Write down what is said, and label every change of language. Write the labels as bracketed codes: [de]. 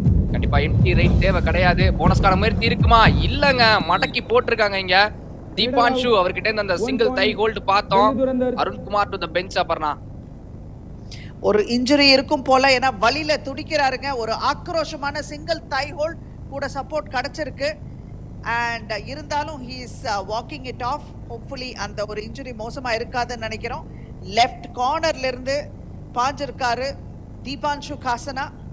[ta] கண்டிப்பா empty right தேவை கிடையாது. போனஸ்கான முயற்சி இருக்குமா? இல்லங்க, மடக்கி போட்டிருக்காங்க இங்க. தீபான்ஷு அவர்கிட்ட இருந்து அந்த சிங்கிள் தை ஹோல்ட் பார்த்தோம். Arunkumar [en] To the bench. [ta] அப்புறம் ஒரு இன்ஜுரி இருக்கும் போல, ஏன்னா வலியில துடிக்கிறாருங்க. ஒரு ஆக்ரோஷமான சிங்கிள் தை ஹோல்ட் கூட சப்போர்ட் கிடைச்சிருக்கு. [en] and [ta] இருந்தாலும் [en] he is walking it off. [ta] hopefully அந்த ஒரு இன்ஜுரி மோசமா இருக்காதுன்னு நினைக்கிறோம். லெஃப்ட் கார்னர்ல இருந்து பாஞ்சிருக்காரு தீபான்ஷு காசனா.